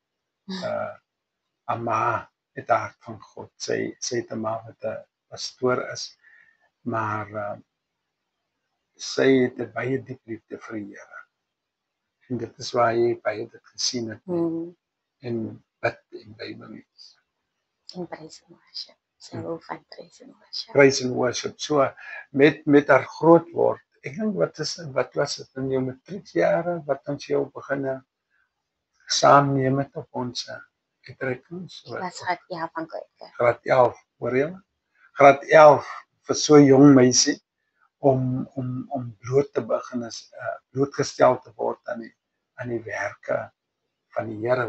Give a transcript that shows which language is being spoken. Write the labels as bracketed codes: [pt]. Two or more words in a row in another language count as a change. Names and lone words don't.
[af] Ma het die hart van God. Sy het 'n ma wat 'n pastoor is, maar sy het 'n baie diep liefde vir die Here. En dit is waar jy baie dit gesien het en bid en Bybel lees. [en] En praise and worship. [af] Sy hou van [en] praise and worship. Praise and worship. [af] So met haar groot word. Ek dink wat was dit in jou matriekjare wat ons jou begin saamneem het op ons uitreikings? Dit was graad 11 van Graad 11, hoor jy? Graad 11 vir so 'n jong meisie om bloot te begin blootgestel te word aan die werke van die Here.